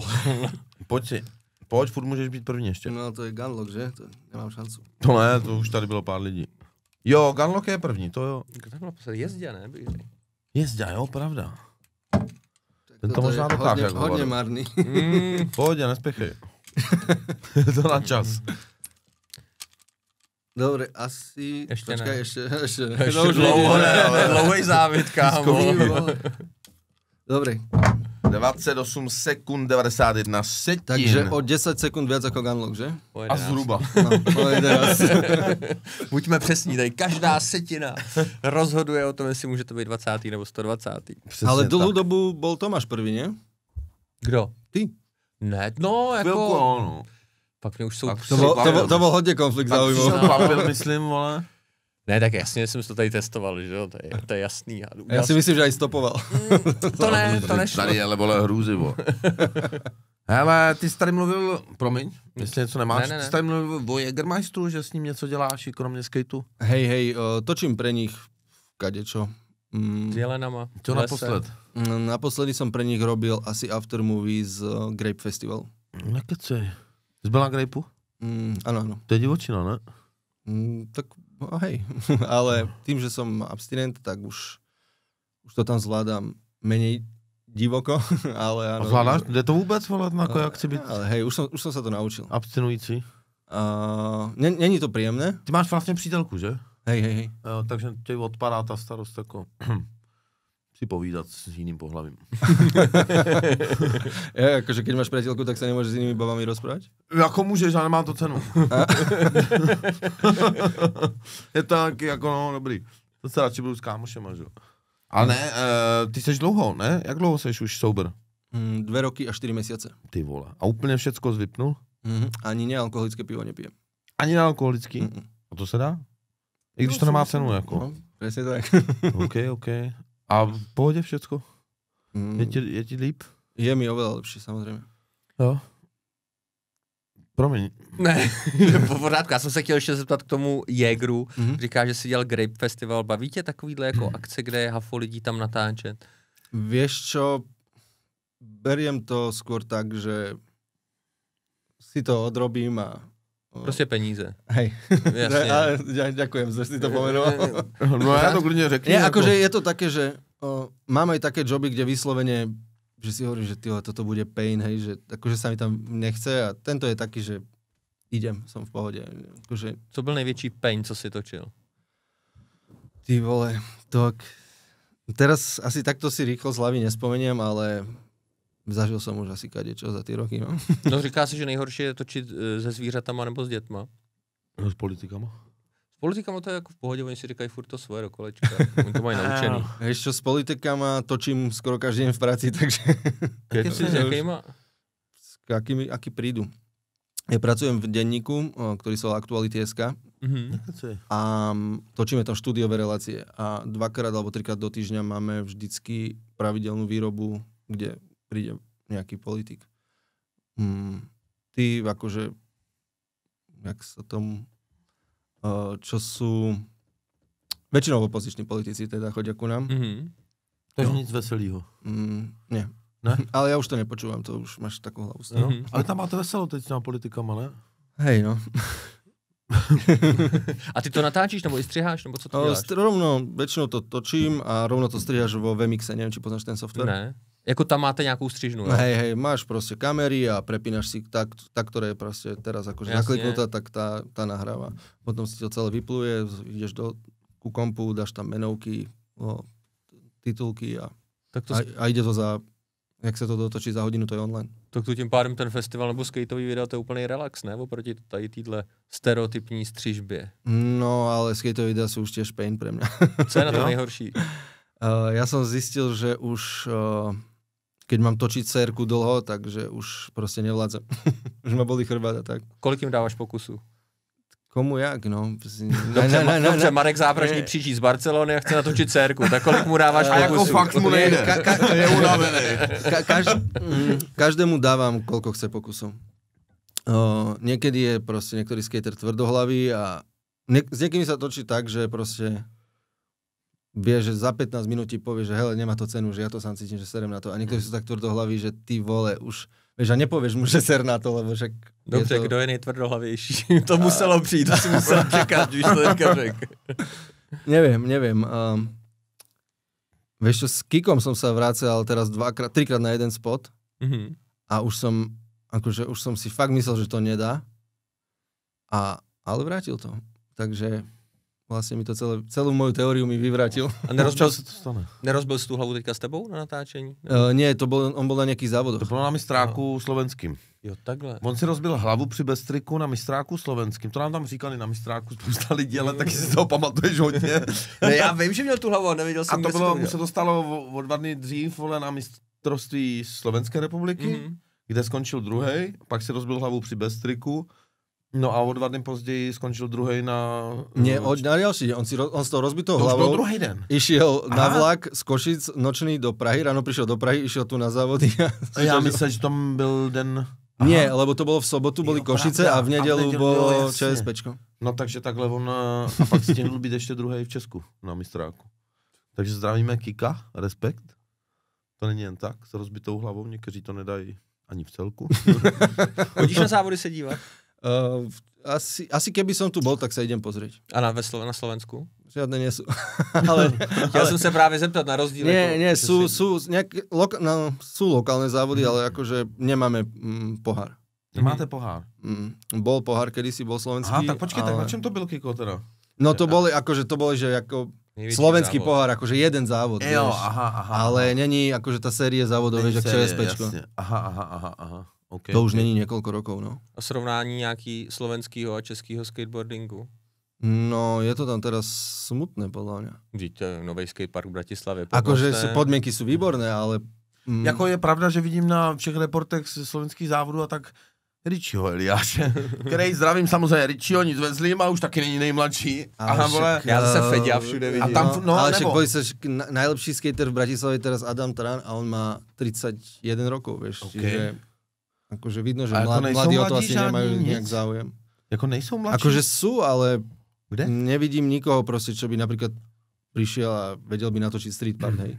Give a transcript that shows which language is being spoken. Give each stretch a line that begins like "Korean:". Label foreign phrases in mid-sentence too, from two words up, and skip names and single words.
Czech: Pojď, furt můžeš být první ještě. No to je Gunlock, že? To nemám šancu. To ne, to už tady bylo pár lidí. Jo, Gunlock je první, to jo. Kdo tam bylo poslední? Jezdě, ne? Jezdě, jo, pravda. Ten to Toto možná dokáže. Hodně marný. Pohodě, nespěchej. Je to na čas.
Slovak: Dobre, asi... Ešte počkaj,
Czech: ne.
Slovak: ešte
Czech: Ešte dlouho ne, ale dlouhej závit, kámo.
Slovak: Dobre. 28 sekund, 91 setin. Takže o 10 sekund viac ako Gunlock, že?
Czech: A zhruba. No, o 11. Buďme přesní, tady každá setina rozhoduje o tom, jestli může to být 20. nebo 120. Přesně
Slovak: ale dlhú
Czech: tak.
Slovak: dobu bol Tomáš prvý, nie?
Czech: Kdo? Ty. Ne, no jako... Chvilku, no. Pak mě už jsou...
Slovak: To bol hodně konflikt záujmov.
Czech: Tak papil, myslím, vole. Ne, tak jasně jsem to tady testoval, že jo, to je jasný.
Slovak: Ja si myslím, že aj stopoval.
Czech: To ne, to nešlo. Tady je, vole, hrůzy, vole. Hele, ty jsi tady mluvil, promiň, jestli něco nemáš, Ne. Ty jsi tady mluvil o Jägermeisteru, že s ním něco děláš i kromě skateu?
Slovak: Hej, točím pre nich kadečo.
Czech: S jelenama.
Slovak: Čo naposled? Naposledy som pre nich robil asi aftermovie z Grape Festival.
Czech: Nekecej. Jsi byl na Grapeu?
Slovak: Áno.
Czech: To je divočina, ne?
Slovak: Tak hej, ale tým, že som abstinent, tak už to tam zvládam menej divoko, ale áno.
Czech: A zvládáš? Jde to vůbec, vole, jako jak chci být?
Slovak: Ale hej, už som sa to naučil.
Czech: Abstinující? Není to príjemné. Ty máš vlastně přítelku, že?
Slovak: Hej.
Czech: Jo, takže tě odpadá ta starost jako si povídat s jiným pohlavím.
Slovak: Akože keď máš priateľku, tak sa nemôžeš s inými babami rozprávať?
Czech: Jako můžeš, ale nemá to cenu. Je to taky jako, no, dobrý. To se radši budu s kámošema, že jo. Ale ne, ty seš dlouho, ne? Jak dlouho seš už sober?
Slovak: 2 roky a 4 mesiace.
Czech: Ty vole. A úplně všecko zvypnul?
Slovak: Ani nealkoholické pivo nepijem.
Czech: Ani nealkoholický? A to se dá? I když to nemá cenu, jako.
Slovak: No, presne tak.
Czech: OK. A v pohodě všecko? Je ti líp?
Slovak: Je mi oveľa lepšie, samozrejme.
Czech: Jo. Promiň. Ne, v pořádku. Já jsem se chtěl ještě zeptat k tomu Jägeru. Říká, že si dělal Grape Festival. Baví tě takovýhle jako akce, kde je hafo lidí tam natáčet?
Slovak: Vieš čo, beriem to skôr tak, že si to odrobím a...
Czech: Prostě peníze.
Slovak: Hej.
Czech: Jasně.
Slovak: Ďakujem, že si to pomenoval.
Czech: No ja to klidne řekni.
Slovak: Nie, akože je to také, že mám aj také joby, kde vyslovene, že si hovorím, že toto bude pain, hej, že akože sa mi tam nechce a tento je taký, že idem, som v pohode. Akože...
Czech: Co byl největší pain, co si točil?
Slovak: Ty vole, teraz asi takto si rýchlo z hlavy nespomeniem, ale zažil som už asi kadečo za ty roky, no.
Czech: No říká se, že nejhorší je točit se zvířatama nebo s dětma. No, s politikama. S politikama to je jako v pohodě, oni si říkají furt to svoje do kolečka. Oni to mají naučený.
Slovak: Vieš čo, s politikama točím skoro každý deň v práci, takže... Keď si s jakýma? Aký prídu. Ja pracujem v denníku, ktorý sa volá Aktuality.sk a točíme tam štúdiové relácie a 2-krát alebo 3-krát do týždňa máme vždycky pravidelnú výrobu, kde príde nejaký politik. Ty akože, jak sa tomu, čo sú väčšinou opoziční politici teda chodia ku nám.
Czech: Takže nic veselýho.
Slovak: Nie.
Czech: Ne?
Slovak: Ale ja už to nepočúvam, to už máš takú hlavu. No?
Czech: Ale tam máte veselo teď s těma politikama, ne?
Slovak: Hej, no.
Czech: A ty to natáčíš, nebo i střiháš, nebo co to děláš?
Slovak: Rovno, väčšinou to točím a rovno to striháš vo VMixe, neviem, či poznáš ten software.
Czech: Ne. Jako tam máte nějakou střižnu, jo?
Slovak: Hej, máš proste kamery a prepínaš si tá, ktorá je proste teraz akože nakliknutá, tak tá nahráva. Potom si to celé vypluje, ideš ku kompu, dáš tam menovky, titulky a ide to za...
Czech: Jak se to dotočí za hodinu, to je online. Tak tu tím pádem ten festival nebo skateový video, to je úplný relax, ne? Oproti tady týhle stereotypní střižbě. No,
Slovak: ale skateové videa sú už tiež pain pre mňa.
Czech: Co je na to nejhorší?
Slovak: Ja som zistil, že už keď mám točiť sérku dlho, takže už proste nevládzem. Už ma bolí chrbát a tak.
Czech: Kolik jim dáváš pokusu? Komu jak, no? Dobře, Marek Zápražný přijíždí z Barcelony a chce natočit sérku, tak kolik mu dáváš pokusu? A jako fakt mu nejde. Je unavený.
Slovak: Každému dávam, koľko chce pokusov. Niekedy je proste niektorý skater tvrdohlavý a s niekými sa točí tak, že proste vie, že za 15 minút ti povie, že hele, nemá to cenu, že ja to sám cítim, že serem na to. A niektorí sú tak tvrdohlaví, že
Czech: ty vole,
Slovak: už vieš, a nepovieš mu, že ser na to, lebo však...
Czech: Dobře, je to... kdo je nejtvrdohlavější? To muselo přijít, to si musel čekat, když to teďka řek.
Slovak: Neviem. Vieš čo, s Kikom som sa vracal teraz 3-krát na jeden spot a už som si fakt myslel, že to nedá, ale vrátil to. Takže vlastne mi to celú moju teóriu mi vyvrátil. A nerozbil si tú hlavu teďka s tebou na natáčení? Nie, on bol na nejakých závodoch.
Czech: To bylo na mistráku slovenským. Jo, takhle. On si rozbil hlavu při Bestriku na mistráku slovenským. To nám tam říkali na mistráku spousta lidí, ale taky si toho pamatuješ hodně. Ne, já vím, že měl tu hlavu, nevěděl jsem, a to bylo, mu se dostalo o 2 dny dřív, vole, na mistrovství Slovenské republiky, kde skončil druhej, pak si rozbil hlavu při Bestriku. No a o 2 dny později skončil druhej na...
Slovak: Nie, na ďalší deň.
Czech: On s tou rozbitou hlavou druhý den.
Slovak: Išiel na vlak z Košic nočný do Prahy, ráno prišiel do Prahy, išiel tu na závody.
Czech: Ja myslím, že tam byl den...
Slovak: Nie, lebo to bolo v sobotu, boli Košice a v nedeľu bolo ČSPčko.
Czech: No takže takhle on... A pak stihnul být ještě druhej v Česku na mistráku. Takže zdravíme Kika, respekt. To není jen tak, s rozbitou hlavou, někteří to nedají ani v celku. Chodíš na závody se dívat?
Slovak: Asi keby som tu bol, tak sa idem pozrieť. A na Slovensku? Žiadne nie sú. Ale
Czech: Chtěl jsem se právě zeptat na rozdíl.
Slovak: nie, sú lokálne závody, ale akože nemáme pohár.
Czech: Máte pohár.
Slovak: Bol pohár, kedysi bol slovenský.
Czech: Aha, tak počkej, ale... tak na čem to byl, Kiko, teda?
Slovak: No to boli že ako
Czech: Největší slovenský závod.
Slovak: pohár, akože jeden závod,
Czech: Jo,
Slovak: vieš.
Czech: aha.
Slovak: Ale není akože tá série závodov, vieš, ako ČSPčko.
Czech: Aha. Okay,
Slovak: To už není niekoľko rokov, no.
Czech: A srovnání nějaký slovenského a českého skateboardingu?
Slovak: No, je to tam teraz smutné, podľa mňa.
Czech: Vidíte, nový skatepark v Bratislavě.
Slovak: Akože podmienky sú výborné, ale...
Czech: Jako je pravda, že vidím na všech reportech z slovenských závodů a tak Richieho Eliáše, který zdravím samozřejmě Richieho, nic ve zlým a už taky není nejmladší. Aha, vole. Já zase Feďa všude vidím. A tam, no, ale nebo...
Slovak: však boli sa, najlepší skater v Bratislave je teraz Adam Tran a on má 31 rokov, vieš.
Czech: Okay.
Slovak: Čiže akože vidno, že
Czech: jako
Slovak: mladí o to asi
Czech: žádní,
Slovak: nemajú
Czech: nic?
Slovak: nejak záujem.
Czech: Jako nejsou mladší?
Slovak: Akože sú, ale
Czech: Kde?
Slovak: nevidím nikoho proste, čo by napríklad prišiel a vedel by natočiť
English: street part,
Slovak: hej.